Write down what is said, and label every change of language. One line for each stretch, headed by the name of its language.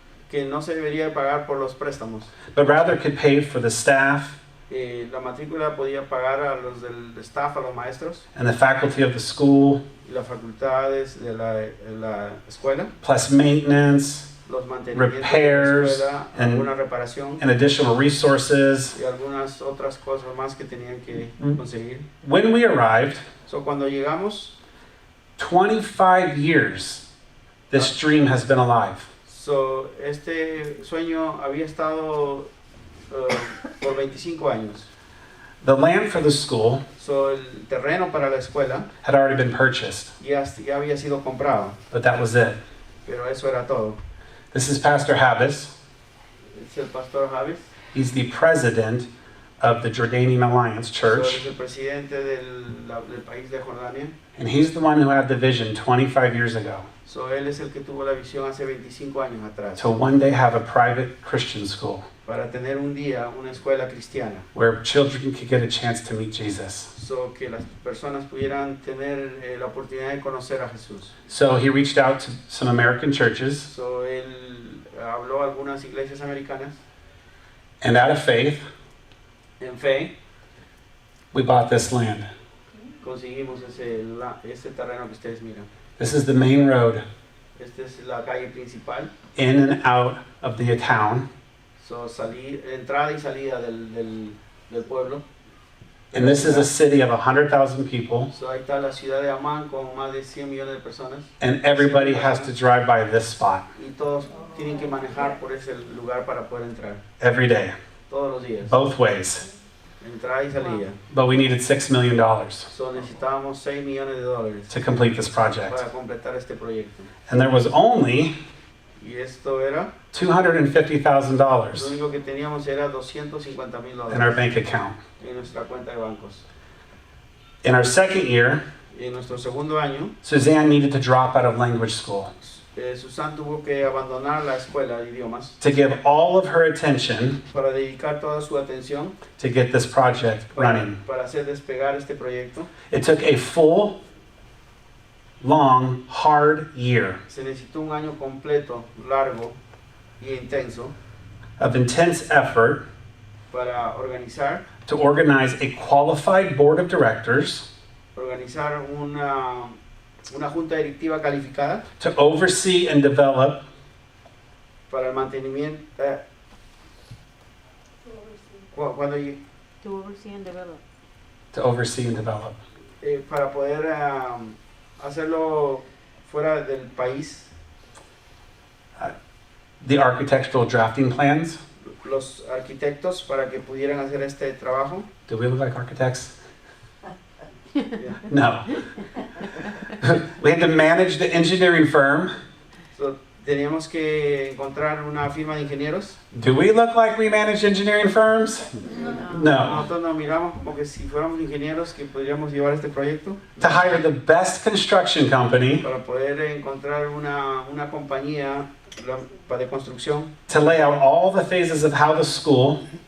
Spanish: que no se debería pagar por los préstamos.
English: but rather could pay for the staff
Spanish: La matrícula podía pagar a los del staff, a los maestros
English: and the faculty of the school,
Spanish: y las facultades de la escuela,
English: plus maintenance
Spanish: los mantenimientos
English: repairs,
Spanish: de la escuela,
English: and-
Spanish: alguna reparación
English: and additional resources.
Spanish: y algunas otras cosas más que tenían que conseguir.
English: When we arrived,
Spanish: Cuando llegamos,
English: 25 years, this dream has been alive.
Spanish: este sueño había estado por 25 años.
English: The land for the school
Spanish: El terreno para la escuela
English: had already been purchased,
Spanish: ya había sido comprado,
English: but that was it.
Spanish: pero eso era todo.
English: This is Pastor Habis.
Spanish: Es el pastor Javis,
English: He's the president of the Jordanian Alliance Church,
Spanish: es el presidente del país de Jordania.
English: and he's the one who had the vision 25 years ago
Spanish: Él es el que tuvo la visión hace 25 años atrás
English: to one day have a private Christian school
Spanish: para tener un día una escuela cristiana,
English: where children could get a chance to meet Jesus.
Spanish: que las personas pudieran tener la oportunidad de conocer a Jesús.
English: So he reached out to some American churches,
Spanish: Él habló a algunas iglesias americanas.
English: and out of faith,
Spanish: En fe,
English: we bought this land.
Spanish: conseguimos ese terreno que ustedes miran.
English: This is the main road
Spanish: Esta es la calle principal.
English: in and out of the town,
Spanish: Entrada y salida del pueblo.
English: and this is a city of 100,000 people,
Spanish: Ahí está la ciudad de Amán con más de 100 millones de personas.
English: and everybody has to drive by this spot
Spanish: Y todos tienen que manejar por ese lugar para poder entrar.
English: every day,
Spanish: Todos los días.
English: both ways.
Spanish: Entrada y salida.
English: But we needed $6 million
Spanish: Necesitábamos $6 millones
English: to complete this project.
Spanish: para completar este proyecto.
English: And there was only
Spanish: Y esto era, lo
English: $250,000
Spanish: único que teníamos era $250,000
English: in our bank account.
Spanish: en nuestra cuenta de bancos.
English: In our second year,
Spanish: Y en nuestro segundo año,
English: Suzanne needed to drop out of language school
Spanish: Susan tuvo que abandonar la escuela de idiomas
English: to give all of her attention
Spanish: para dedicar toda su atención
English: to get this project running.
Spanish: para hacer despegar este proyecto.
English: It took a full, long, hard year
Spanish: Se necesitó un año completo, largo y intenso
English: of intense effort
Spanish: para
English: to organize a qualified board of directors
Spanish: organizar una junta directiva calificada
English: to oversee and develop
Spanish: para el mantenimiento. Cuando
English: To oversee and develop. to oversee and develop.
Spanish: Para poder hacerlo fuera del país.
English: The architectural drafting plans.
Spanish: Los arquitectos para que pudieran hacer este trabajo.
English: Do we look like architects? Yeah. No. We had to manage the engineering firm.
Spanish: So, teníamos que encontrar una firma de ingenieros.
English: Do we look like we manage engineering firms? No.
Spanish: Nosotros nos miramos como que si fuéramos ingenieros que podríamos llevar este proyecto.
English: To hire the best construction company.
Spanish: Para poder encontrar una compañía de construcción.
English: To lay out all the phases of how the school.